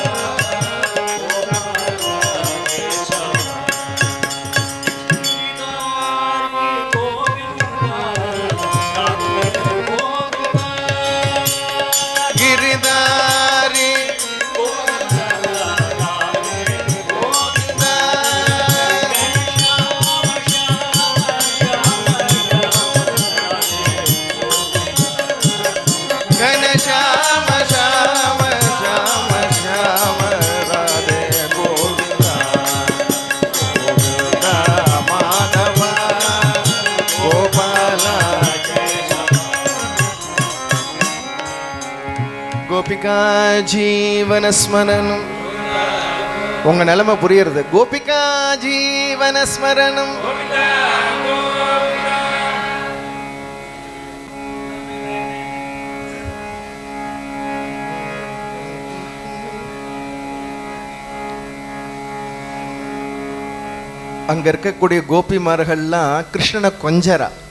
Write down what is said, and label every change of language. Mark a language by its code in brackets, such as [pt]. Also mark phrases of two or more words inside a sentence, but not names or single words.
[ta] ಗಿರಿಧಾರಿ ಶ್ಯಾಮ ಶ್ಯಾಮ ಶ್ಯಾಮ ಶ್ಯಾಮ ರಾಧೆ ಗೋವಿಂದ ಗೋವಿಂದ ಮಾಧವ ಗೋಪಾಲ கோபிகா ஜீவன ஸ்மரணம். உங்க நிலைமை புரியுறது. கோபிகா ஜீவன ஸ்மரணம். அங்க இருக்கக்கூடிய கோபிமார்கள்லாம் கிருஷ்ணனை கொஞ்சரா.